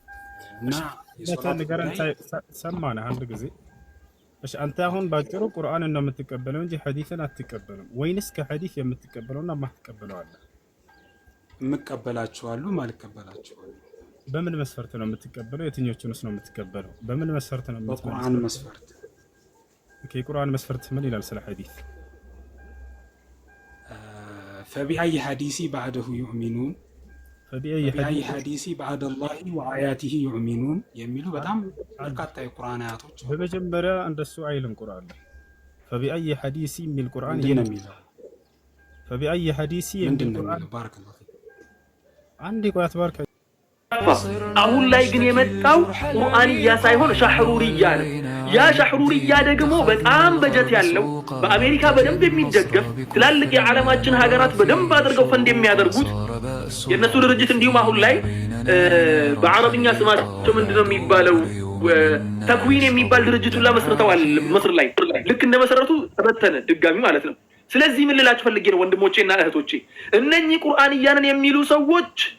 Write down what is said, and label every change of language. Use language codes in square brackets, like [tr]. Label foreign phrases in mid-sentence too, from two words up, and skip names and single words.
[am] የሶላት ነገር ሰማና አንድ ጊዜ እሺ አንተ አሁን ባጭሩ ቁርአንን ነው የምትቀበለው እንጂ ሐዲስን አትቀበልም ወይንስ ከሐዲስ የምትቀበለውና የማትቀበለው አለ? የምቀበላቸዋሉ ማልቀበላቸዋሉ። በምን መስፈርት ነው የምትቀበለው? የትኞቹንስ ነው የምትቀበለው? በምን መስፈርት ነው የምትቀበለው? በቁርአን መስፈርት። ኦኬ ቁርአን መስፈርት ምን ይላል ስለ ሐዲስ? [ar] فبأي حديث بعده يؤمنون فبأي حديث بعد الله وآياته يؤمنون [am] የሚሉ በጣም በርካታ የቁርአን አያቶች በመጀመሪያ እንደሱ አይልም ቁርአን ላይ [ar] فبأي حديث [am] የሚል ቁርአን የሚለው [ar] فبأي حديث [am] የሚል ቁርአን [ar] بارك الله فيك [am] አንድ ቆያት ባርከ አሁን ላይ ግን የመጣው ቁርአንያ ሳይሆን ሻህሩርያ ነው። ያ ሻህሩርያ ደግሞ በጣም በጀት ያለው በአሜሪካ በደንብ የሚደገፍ ትላልቅ የዓለማችን ሀገራት በደንብ አድርገው ፈንድ የሚያደርጉት የነሱ ድርጅት እንዲሁም አሁን ላይ በአረብኛ ስማቸው ምንድነው የሚባለው ተክዊን የሚባል ድርጅቱን መስርተዋል። መስር ላይ ልክ እንደመሰረቱ ተበተነ ድጋሚ ማለት ነው። ስለዚህ ምን ልላችሁ ፈልጌ ነው ወንድሞቼና እህቶቼ እነኚህ ቁርአንያንን የሚሉ ሰዎች